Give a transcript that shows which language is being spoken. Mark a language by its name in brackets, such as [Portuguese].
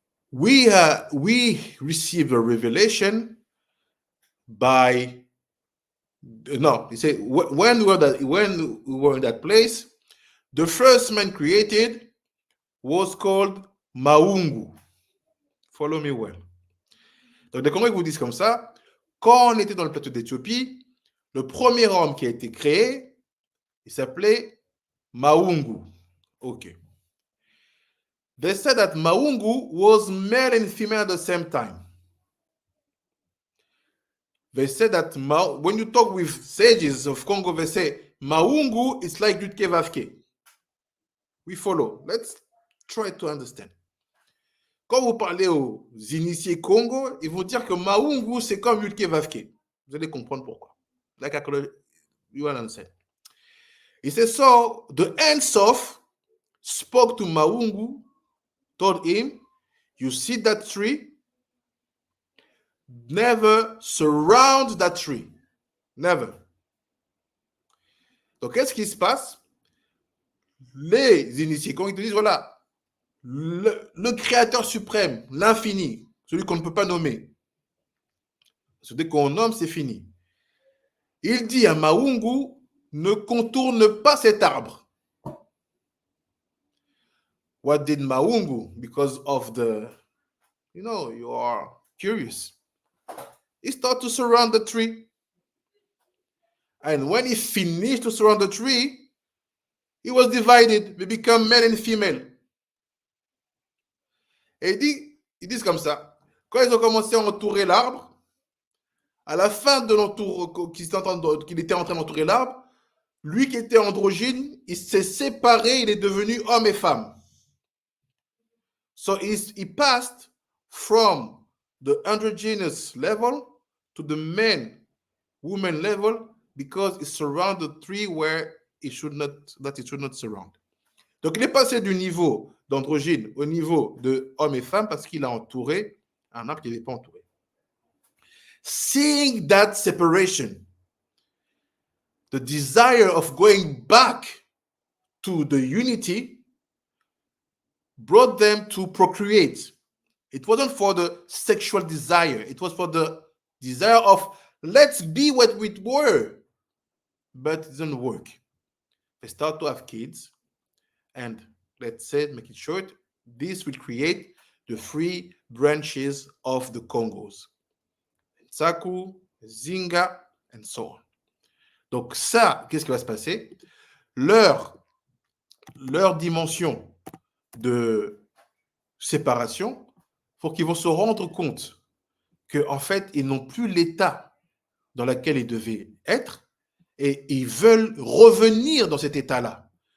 [English] We receive a revelation by he said when we were in that place, the first man created was called Maungu. Follow me well. [French] Donc des Congolais vous disent comme ça, quand on était dans le plateau d'Éthiopie, le premier homme qui a été créé, il s'appelait Maungu. [English] Okay. They said that Maungu was male and female at the same time. They said that when you talk with sages of Congo, they say Maungu is like Yutke Vavke. We follow. Let's try to understand. [French] Quand vous parlez aux initiés Congo, ils vont dire que Maungu, c'est comme Yutke Vavke. Vous allez comprendre pourquoi. [English] Like you will understand. He says, so the Ensof spoke to Maungu, told him, you see that tree? Never surround that tree. Never. [French] Donc, qu'est-ce qui se passe? Les initiés, quand ils te disent, voilà, le créateur suprême, l'infini, celui qu'on ne peut pas nommer. Parce que dès qu'on nomme, c'est fini. Il dit à Maungu, ne contourne pas cet arbre. [English] What did Maungu, because of you are curious. He started to surround the tree. And when he finished to surround the tree, It was divided. They become male and female. [French] Et ils disent comme ça. Quand ils ont commencé à entourer l'arbre, à la fin de l'entour, qu'il était en train d'entourer l'arbre, lui qui était androgyne, il s'est séparé, il est devenu homme et femme. [English] So he passed from the androgynous level to the man-woman level because it surrounded three where it should not surround. [French] Donc il est passé du niveau d'androgyne au niveau de homme et femme parce qu'il a entouré un arbre qui n'avait pas entouré. [English] Seeing that separation, the desire of going back to the unity brought them to procreate. It wasn't for the sexual desire. It was for the desire of let's be what we were. But it didn't work. They start to have kids. And let's say, make it short, this will create the three branches of the Congos. Saku, Zinga, and so on. [French] Donc ça, qu'est-ce qui va se passer? Leur dimension de séparation, pour qu'ils vont se rendre compte qu'en fait, ils n'ont plus l'état dans lequel ils devaient être et ils veulent revenir dans cet état-là.